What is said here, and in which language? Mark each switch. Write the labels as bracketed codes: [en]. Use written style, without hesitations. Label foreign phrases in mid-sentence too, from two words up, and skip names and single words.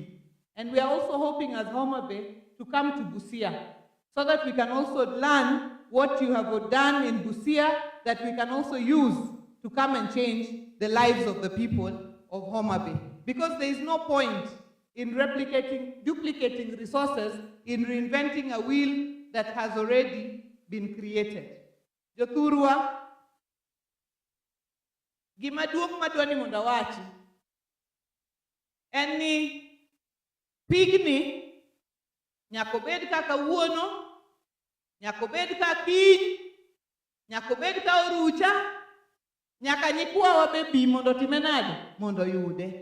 [en] And we are also hoping as Homabay to come to Busia, so that we can also learn what you have done in Busia, that we can also use to come and change the lives of the people of Homabay. Because there is no point in duplicating resources, in reinventing a wheel that has already been created. [luo] Jothurwa, gima duong' madwani mondo awachi en ni pigni nyaka obed kaka wuono, nyaka obed ka kiny, nyaka obed ka orucha, nyaka nyikwawa be bi mondo time nade mondo yude.